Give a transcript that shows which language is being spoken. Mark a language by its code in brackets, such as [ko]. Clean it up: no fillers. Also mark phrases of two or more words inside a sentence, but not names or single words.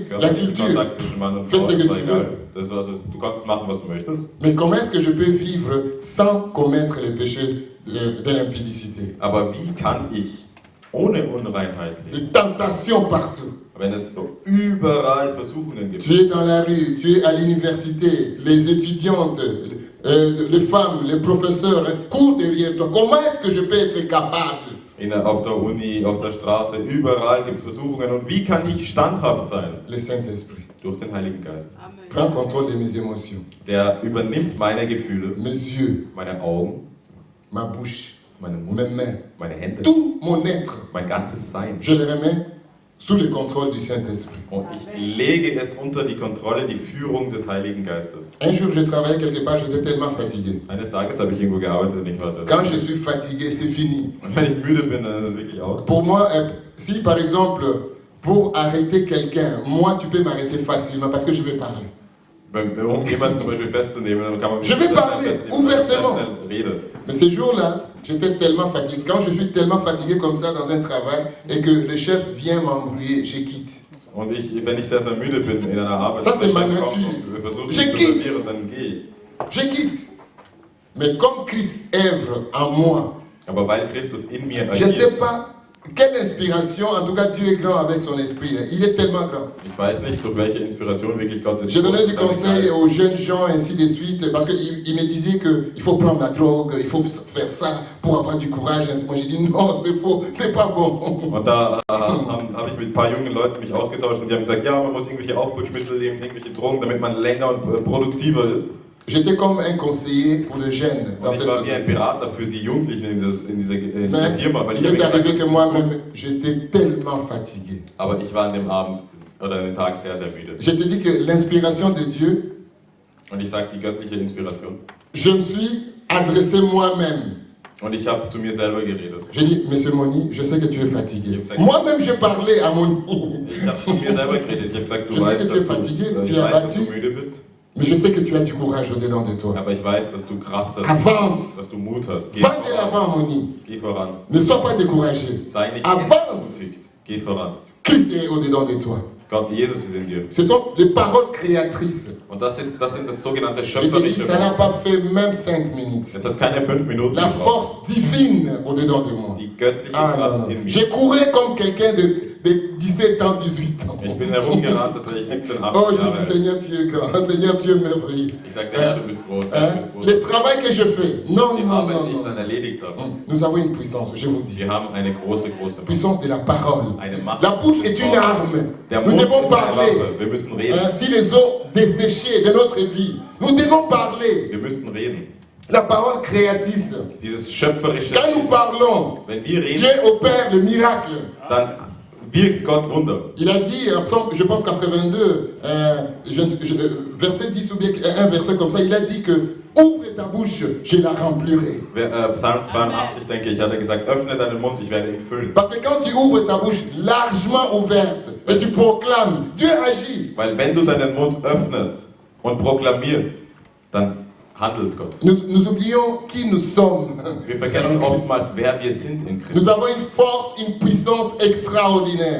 [fr] La culture [de] Kontakt zwischen Mann und [fr] fait [de] Frau [fr] ce que [de] ist zwar [fr] tu [de] egal. [fr] veux. [de] Das ist also, du kannst machen, was du möchtest. [fr] Mais comment est-ce que je peux vivre sans commettre les péchés de l'impudicité? [de] Aber wie kann ich ohne Unreinheit leben, [fr] Des tentations partout. [de] wenn es überall Versuchungen gibt? [fr] Tu es dans la rue, tu es à l'université, les étudiantes, les femmes, les professeurs courent derrière toi. Comment est-ce que je peux être capable? [de] Auf der Uni, auf der Straße, überall gibt es Versuchungen. Und wie kann ich standhaft sein? [fr] Le Saint-Esprit [de] Durch den Heiligen Geist. [fr] prend contrôle de mes émotions, [de] Der übernimmt meine Gefühle, [fr] mes yeux, [de] meine Augen, [fr] ma bouche, [de] meinen Mund, [fr] mes mains, [de] meine Hände, [fr] tout mon être. [de] mein ganzes Sein. [fr] Je le remets sous le contrôle du Saint-Esprit. [de] Und ich lege es unter die Kontrolle, die Führung des Heiligen Geistes. [fr] Un jour, je travaillais quelque part, j'étais tellement fatigué. [de] Eines Tages habe ich irgendwo gearbeitet und ich war sehr, [fr] Quand [de] sehr [fr] je suis fatigué, c'est fini. [de] Und wenn ich müde bin, dann ist es wirklich auch. [fr] Pour moi, si par exemple, pour arrêter quelqu'un, moi, tu peux m'arrêter facilement parce que je vais parler. [de] Um jemanden zum Beispiel festzunehmen, dann kann man mich [fr] Je vais [de] sehr schnell [fr] parler, [de] festnehmen, weil ich sehr [fr] ouvertement. [de] schnell rede. [fr] Mais ces jours-là, j'étais tellement fatigué. Quand je suis tellement fatigué comme ça dans un travail et que le chef vient m'embrouiller, je quitte. [de] Und wenn ich sehr, sehr müde bin in einer Arbeit, [fr] Ça, [de] und der [fr] c'est ma [de] Chef kommt [fr] nature. [de] und wir versuchen [fr] Je [de] mich zu [fr] quitte. [de] verlieren, dann gehe ich. [fr] Je quitte. Mais comme Christ œuvre en moi, [de] Aber weil Christus in mir [fr] je ne sais [de] agiert, [fr] pas quelle inspiration, en tout cas Dieu est grand avec son esprit. Il est tellement grand. [de] ich weiß nicht, durch welche Inspiration wirklich Gott ist. [fr] Je donnais du conseil aux jeunes gens, ainsi de suite, parce qu'il me disait qu'il faut prendre la drogue, il faut faire ça pour avoir du courage. Moi j'ai dit non, c'est faux, c'est pas bon. [de] Und da habe ich mit ein paar jungen Leuten mich ausgetauscht und die haben gesagt, ja, man muss irgendwelche Aufputschmittel nehmen, irgendwelche Drogen, damit man länger und produktiver ist. [fr] J'étais comme un conseiller pour les jeunes dans [de] Und ich [fr] cette [de] war wie ein [fr] société. [de] Berater für sie Jugendlichen in dieser [fr] Mais [de] Firma, weil ich [fr] il [de] habe [fr] est [de] gesagt, [fr] arrivé [de] das [fr] que [de] ist [fr] moi-même, [de] gut. [fr] j'étais tellement fatigué. [de] Aber ich war an dem Abend oder an dem Tag sehr, sehr müde. [fr] Je te dis que l'inspiration de Dieu, [de] Und ich sage die göttliche Inspiration. [fr] je me suis adressé moi-même. [de] Und ich habe zu mir selber geredet. [fr] J'ai dit, Monsieur Moni, je sais que tu es fatigué. Exact. Moi-même, je parlais à Moni. [de] Ich habe zu mir selber geredet. Ich habe gesagt, [fr] Je [de] du [fr] sais [de] weißt, [fr] que tu es [de] dass [fr] fatigué, [de] du, [fr] tu [de] ich [fr] es [de] weiß, dass du [fr] abattu. [de] müde bist, [fr] Mais je sais que tu as du courage au-dedans de toi. [de] aber ich weiß, dass du Kraft hast, [fr] Avance. [de] dass du Mut hast. Geh [fr] Va de [de] voran. [fr] l'avant, Moni. [de] Geh voran. [fr] Ne sois pas découragé. [de] Sei nicht [fr] Avance. [de] entmutigt. Geh voran. [fr] Christ est au-dedans de toi. [de] Gott, Jesus ist in dir. [fr] Ce sont les paroles créatrices. [de] Und das sind das sogenannte [fr] Je te dis, [de] schöpferische [fr] ça n'a [de] Wort. [fr] pas fait même 5 minutes. [de] Es hat keine 5 Minuten [fr] La [de] gebraucht. [fr] force divine au-dedans de moi. [de] Die göttliche [fr] Ah, non, [de] Kraft [fr] non. [de] in mir. [fr] Je courais comme quelqu'un de 17 ans, 18 ans. [de] Ich bin herumgerannt, das war ich 17, 18 [fr] Oh, je [de] Jahre [fr] dis [de] alt. [fr] Seigneur, tu es grand. Seigneur, tu es merveilleux. [de] Ich sagte, Herr, du bist groß, Herr, [fr] Hein? [de] du bist groß. [fr] Le travail que je fais, non, [de] Die [fr] non, [de] Arbeit, [fr] non, [de] die ich [fr] non. [de] dann erledigt habe. [fr] Nous avons une puissance, je vous dis. [de] Wir haben eine große, große Macht. [fr] Puissance de la parole. [de] Eine Macht. [fr] La bouche [de] des [fr] est une [de] Wortes. [fr] arme. [de] Der [fr] Nous [de] Mund [fr] devons [de] ist eine [fr] parler. [de] Waffe. Wir müssen reden. [fr] Hein, si les eaux desséchées de notre vie, nous devons parler. [de] Wir müssen reden. [fr] La parole créatrice. [de] Dieses schöpferische, [fr] Quand nous parlons, [de] wenn wir reden, [fr] Dieu opère le miracle. [de] dann wirkt Gott Wunder. [fr] Il a dit, en Psaume, je pense 82, verset 10 ou bien un verset comme ça, il a dit que ouvre ta bouche, je la remplirai. [de] Psalm 82, denke ich, hat er gesagt, öffne deinen Mund, ich werde ihn füllen. [fr] Parce que quand tu ouvres ta bouche largement ouverte et tu proclames, Dieu agit. [de] Weil wenn du deinen Mund öffnest und proklamierst, dann handelt Gott. [fr] Nous oublions qui nous sommes. [de] Wir vergessen oftmals, wer wir sind in Christus. [fr] Nous avons une force, une puissance extraordinaire.